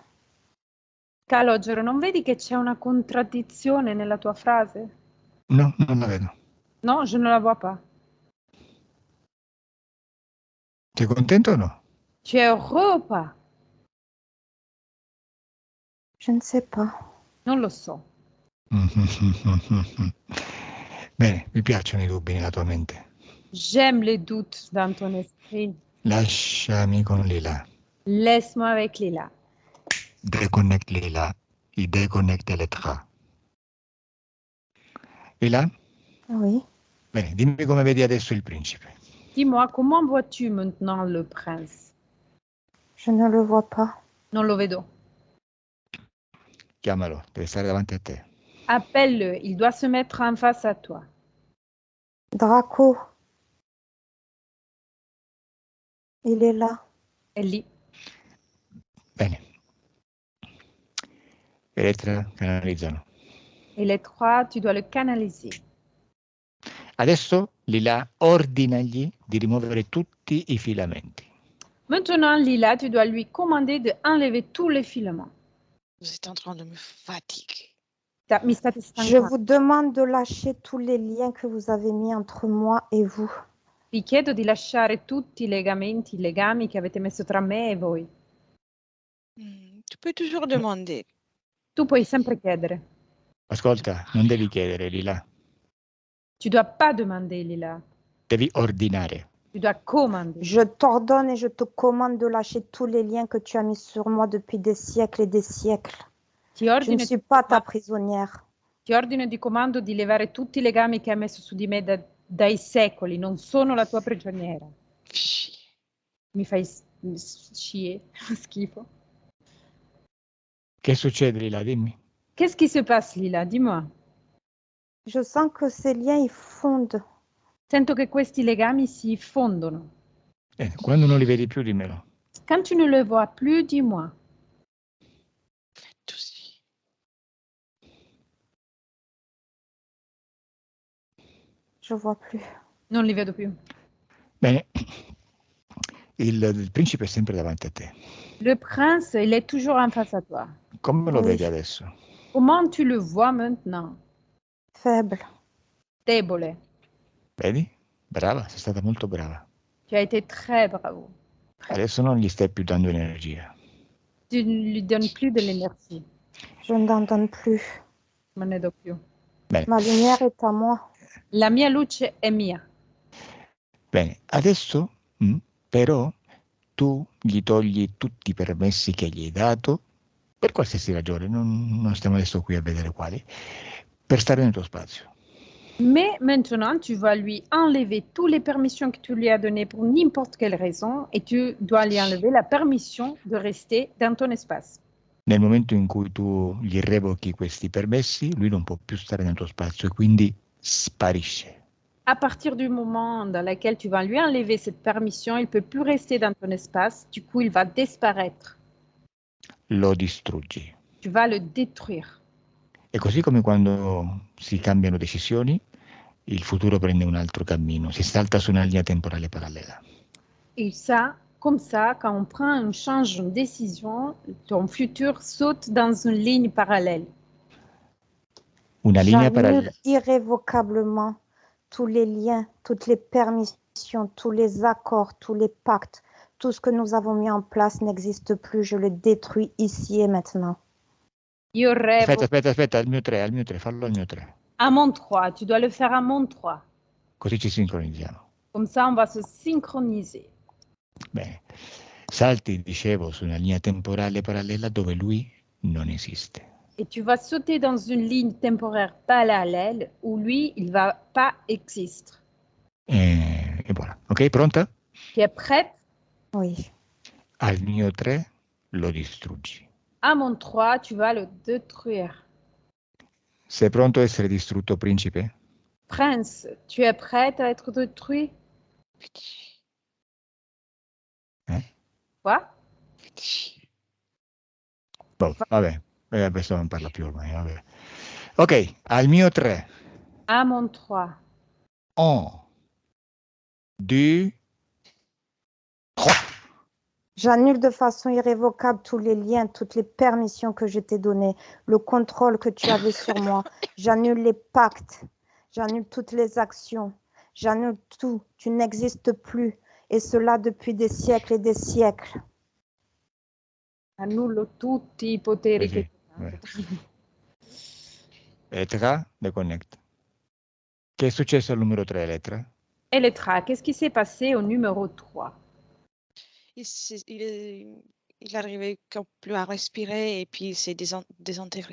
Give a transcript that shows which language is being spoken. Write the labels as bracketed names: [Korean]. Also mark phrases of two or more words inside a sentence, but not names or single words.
[Italian] Calogero, non vedi che c'è una contraddizione nella tua frase? No, non la vedo. No, [French] je ne la vois pas. [Italian] Sei contento o no? [French] Tu es heureux ou pas? Je ne sais pas. [Italian] Non lo so. Bene, mi piacciono i dubbi nella tua mente. [French] J'aime les doutes dans ton esprit. [Italian] Lasciami con Lila. [French] Laisse-moi avec Lila. Déconnecte Lila. Il déconnecte Elettra. Lila? Oui. [Italian] Bene, dimmi come vedi adesso il principe. [French] Dis-moi, comment vois-tu maintenant le prince? Je ne le vois pas. [Italian] Non lo vedo. Chiamalo, deve stare davanti a te. [French] Appelle-le, il doit se mettre en face à toi. Draco. Il est là. [Italian] È lì. Bene. Elettra, canalizzano. [French] Et les trois, tu dois le canaliser. [Italian] Adesso Lila ordinagli di rimuovere tutti i filamenti. [French] Maintenant, Lila, tu dois lui commander d'enlever tous les filaments. Vous êtes en train de me fatiguer. [Italian] Mi state [French] Je [Italian] stancando. [French] vous demande de lâcher tous les liens que vous avez mis entre moi et vous. [Italian] Vi chiedo di lasciare tutti i legami che avete messo tra me e voi. [French] Tu peux toujours demander. [Italian] Tu puoi sempre chiedere. Ascolta, non devi chiedere, Lila. [French] Tu dois pas demander, Lila. [Italian] Devi ordinare. [French] Tu dois commander. Je t'ordonne et je te commande de lâcher tous les liens que tu as mis sur moi depuis des siècles et des siècles. [Italian] Ti [French] Je ne [Italian] ordino, [French] suis pas ta prisonnière. [Italian] ti ordino e ti comando di levare tutti i legami che hai messo su di me dai secoli. Non sono la tua prigioniera. Mi fai schifo. Che succede, Lila? Dimmi. [French] Qu'est-ce qui se passe, Lila? Dis-moi. Je sens que ces liens, ils fondent. [Italian] Sento che questi legami si fondono. Quando non li vedi più, dimmelo. [French] Quand tu ne le vois plus, dis-moi. Faites aussi. Je vois plus. [Italian] Non li vedo più. Bene. Il principe è sempre davanti a te. [French] Le prince, il est toujours en face à toi. [Italian] Come lo [French] Oui. [Italian] vedi adesso? [French] Comment tu le vois maintenant? Faible. [Italian] Debole. Vedi? Brava, sei stata molto brava. [French] Tu as été très bravo. [Italian] Adesso non gli stai più dando energia. [French] Tu ne lui donnes plus de l'énergie. Je n'en donne plus. [Italian] Non ne do più. Bene. [French] Ma lumière est à moi. [Italian] La mia luce è mia. Bene, adesso però tu gli togli tutti i permessi che gli hai dato, per qualsiasi ragione, non stiamo adesso qui a vedere quali, per stare nel tuo spazio. [French] Mais maintenant, tu vas lui enlever toutes les permissions que tu lui as données pour n'importe quelle raison et tu dois lui enlever la permission de rester dans ton espace. [Italian] Nel momento in cui tu gli revochi questi permessi, lui non può più stare nel tuo spazio e quindi sparisce. [French] À partir du moment dans lequel tu vas lui enlever cette permission, il ne peut plus rester dans ton espace, du coup il va disparaître. [Italian] Lo distruggi. [French] Tu vas le détruire. [Italian] E così come quando si cambiano decisioni, il futuro prende un altro cammino, si salta su una linea temporale parallela. [French] Et ça, comme ça, quand on prend un change, une décision, ton futur saute dans une ligne parallèle. [Italian] Una linea [French] J'annule [Italian] parallela. [French] irrévocablement tous les liens, toutes les permissions, tous les accords, tous les pactes. Tout ce que nous avons mis en place n'existe plus. Je le détruis ici et maintenant. [Italian] Io revoco Aspetta, al mio 3, fallo al mio 3. [French] à mon 3, tu dois le faire à mon 3. [Italian] Così ci sincronizziamo. [French] Comme ça, on va se synchroniser. [Italian] Bene. Salti, dicevo, su una linea temporale parallela dove lui non esiste. [French] Et tu vas sauter dans une ligne temporaire parallèle où lui, il ne va pas exister. [Italian] E voilà. Ok, pronta? [French] Tu es prête? Oui. [Italian] Al mio 3 lo distruggi. [French] À mon 3, tu vas le détruire. [Italian] Sei pronto a essere distrutto, principe? [French] Prince, tu es prête à être détruit? Quoi? [Italian] Boh, vabbè, questo non parla più ormai. Vabbè. Ok, al mio 3. [French] À mon 3. 1, 2, 3. J'annule de façon irrévocable tous les liens, toutes les permissions que je t'ai données, le contrôle que tu avais sur moi. J'annule les pactes, j'annule toutes les actions, j'annule tout. Tu n'existes plus. Et cela depuis des siècles et des siècles. [Italian] Annullo tutti i poteri Sì, che Elettra, deconnect. Che è successo al numero 3, Elettra? [French] Elettra, qu'est-ce qui s'est passé au numéro 3? Il arrivait plus à respirer et puis il s'est désintégré.